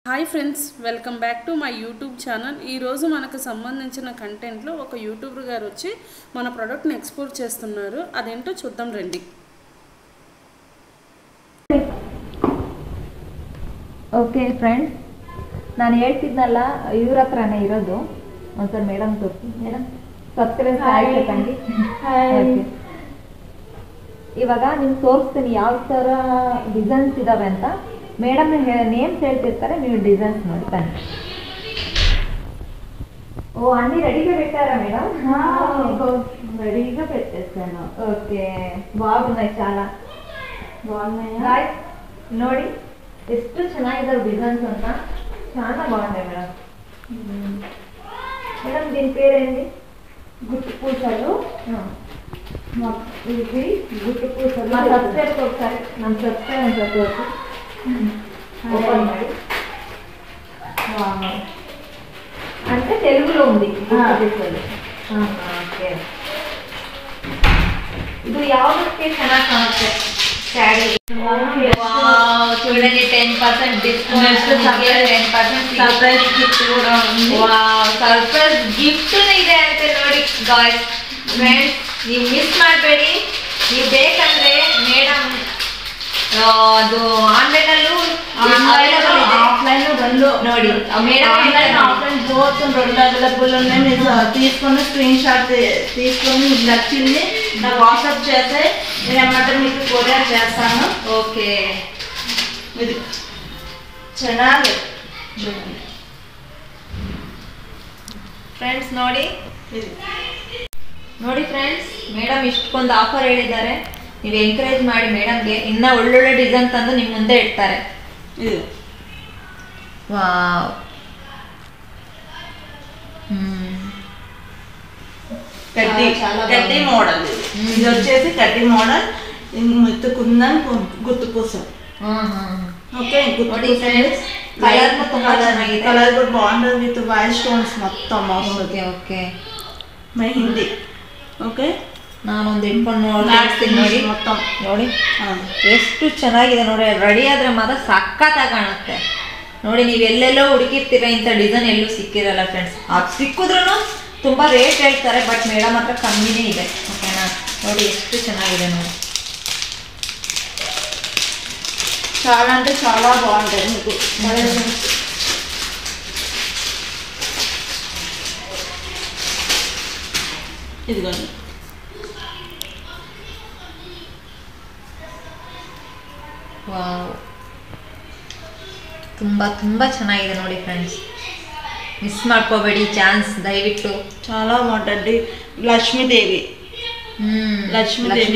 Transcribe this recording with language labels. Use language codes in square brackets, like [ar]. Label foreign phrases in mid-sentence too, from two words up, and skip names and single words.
[en] hi friends, welcome back to my YouTube channel. [te] ఈరోజు మనకు సంబంధించిన కంటెంట్లో ఒక యూట్యూబర్ గారు వచ్చి మన ప్రోడక్ట్ని ఎక్స్పోర్ట్ చేస్తున్నారు. అదేంటో చూద్దాం రండి. [en] okay friends, [kn] ನಾನು ಹೇಳ್ತಿದ್ನಲ್ಲ ಇವ್ರ ಹತ್ರನೇ ಇರೋದು. ಒಂದ್ಸಲ ಮೇಡಮ್ ತೋರಿಸಿ. ಮೇಡಮ್ ಸಬ್ಸ್ಕ್ರೈಬ್ ಆಯ್ತಂడి. ಇವಾಗ ನಿಮ್ಗೆ ತೋರಿಸ್ತೀನಿ ಯಾವ ಥರ ಡಿಸೈನ್ಸ್ ಇದಾವೆ ಅಂತ. ಮೇಡಮ್ ನೇಮ್ಸ್ ಹೇಳ್ತಿರ್ತಾರೆ, ನೀವು ಡಿಸೈನ್ಸ್ ನೋಡಿ ಬನ್ನಿ. [te] ఓ అన్నీ రెడీగా పెట్టారా మేడం? రెడీగా పెట్టేస్తాను. ఓకే, బాగున్నాయి, చాలా బాగున్నాయి. [kn] ನೋಡಿ ಎಷ್ಟು ಚೆನ್ನಾಗಿದ್ದಾವೆ ಡಿಸೈನ್ಸ್ ಅಂತ. [te] చాలా బాగున్నాయి మేడం. మేడం దీని పేరేంటి? గుట్టు పూసలు. ఇది గుట్టు పూసలు. మా సబ్స్క్రైబ్ ఒకసారి ನಮ್ಮ సబ్స్క్రైబ్ ಅಂತ ತೋರಿಸಿ. [kn] ఓపెన్ ಮಾಡಿ. [te] అంటే తెలుగులో ఉంది. ఓకే, [kn] ಇದು ಯಾವುದಕ್ಕೆ ಚೆನ್ನಾಗಿ ಕಾಣುತ್ತೆ? ಸ್ಯಾರಿ. [te] చూడండి, 10% డిస్కౌంట్, 10% [en] surprise gift [kn] ಕೂಡ ఉంది. [en] surprise gift [kn] ಇದೆ ಅಂತ ನೋಡಿ ಗಾಯ್ಸ್. ಫ್ರೆಂಡ್ಸ್, ನೀವು ಮಿಸ್ ಮಾಡಬೇಡಿ. ನೀವು ಬೇಕಂದ್ರೆ ಮೇಡಮ್ ಅದು ಆನ್ಲೈನ್ ಅಲ್ಲೂ [te] ఆఫ్లైన్ రెండు [kn] ನೋಡಿ. [en] online offline both [te] రెండు అవైలబుల్ ఉన్నాయి. మీరు తీసుకొని [en] screen shot [te] తీసుకొని మీకు నచ్చింది నాకు వాట్సాప్ చేస్తే నేను ఏమంటే మీకు కొరియర్ చేస్తాను. ఓకే, [kn] ఇది ಚೆನ್ನಾಗಿ ಫ್ರೆಂಡ್ಸ್ ನೋಡಿ. [te] ఇది [kn] ನೋಡಿ ಫ್ರೆಂಡ್ಸ್, ಮೇಡಮ್ ಇಷ್ಟೊಂದು ಆಫರ್ ಹೇಳಿದ್ದಾರೆ. ನೀವು ಎಂಕರೇಜ್ ಮಾಡಿ ಮೇಡಮ್ಗೆ, ಇನ್ನೂ ಒಳ್ಳೊಳ್ಳೆ ಡಿಸೈನ್ ತಂದು ನಿಮ್ಮ ಮುಂದೆ ಇಡ್ತಾರೆ. [te] ఇది [kn] ವಾವ್. [te] కడ్డీ మోడల్. ఇది వచ్చేసి కడ్డీ మోడల్. మెత్తుకుందని గుర్తు పూసలు. ఓకే, [kn] ನೋಡಿ ಫ್ರೆಂಡ್ಸ್, ಕಲರ್ ತುಂಬಾ ಚೆನ್ನಾಗಿದೆ. [te] కలర్ కూడా బాగుంటుంది. [en] with white stones [te] మొత్తం [kn] ಓಕೆ ಓಕೆ, [te] మెహందీ. ఓకే, [kn] ನಾನೊಂದು ಇಟ್ಕೊಂಡು ನೋಡ್ತೀನಿ. ನೋಡಿ [te] మొత్తం [kn] ನೋಡಿ ಎಷ್ಟು ಚೆನ್ನಾಗಿದೆ ನೋಡಿ. ರೆಡಿ ಆದರೆ ಮಾತ್ರ ಸಖತ್ತಾಗಿ ಕಾಣುತ್ತೆ. ನೋಡಿ, ನೀವು ಎಲ್ಲೆಲ್ಲೋ ಹುಡುಕಿರ್ತೀರ, ಇಂಥ ಡಿಸೈನ್ ಎಲ್ಲೂ ಸಿಕ್ಕಿರಲ್ಲ ಫ್ರೆಂಡ್ಸ್. ಅದು ಸಿಕ್ಕಿದ್ರೂ ತುಂಬ ರೇಟ್ ಹೇಳ್ತಾರೆ, ಬಟ್ ಮೇಡಮ್ ಹತ್ರ ಕಮ್ಮಿನೇ ಇದೆ. ಓಕೆನಾ? ನೋಡಿ ಎಷ್ಟು ಚೆನ್ನಾಗಿದೆ ನೋಡಿ. [te] చాలా అంటే చాలా బాగుంటుంది మీకు. ఇదిగోండి, [kn] ವಾವ್, ತುಂಬ ತುಂಬ ಚೆನ್ನಾಗಿದೆ ನೋಡಿ ಫ್ರೆಂಡ್ಸ್. ಮಿಸ್ ಮಾಡ್ಕೋಬೇಡಿ ಚಾನ್ಸ್ ದಯವಿಟ್ಟು. [te] చాలా బాగుంటుంది. లక్ష్మీదేవి లక్ష్మీదేవి